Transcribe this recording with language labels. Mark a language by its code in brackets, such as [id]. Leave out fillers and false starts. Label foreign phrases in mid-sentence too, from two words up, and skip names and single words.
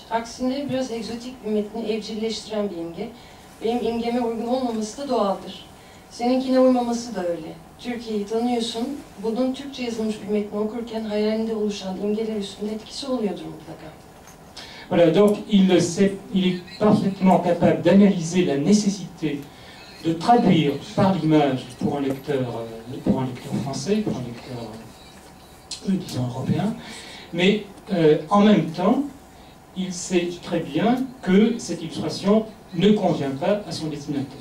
[tr] Aksine biraz egzotik bir metni evcilleştiren bir imge. Benim imgeme uygun olmaması da doğaldır. Seninkine uymaması da öyle. Türkiye'yi tanıyorsun, bunun Türkçe yazılmış bir metni okurken hayalinde oluşan imgeler üstünde etkisi oluyordur mutlaka. [fr] Voilà, donc il est parfaitement capable d'analyser la nécessité de traduire par l'image pour un lecteur français, pour un lecteur, disons, européen, mais en même temps, il sait très bien que cette illustration ne convient pas à son destinataire.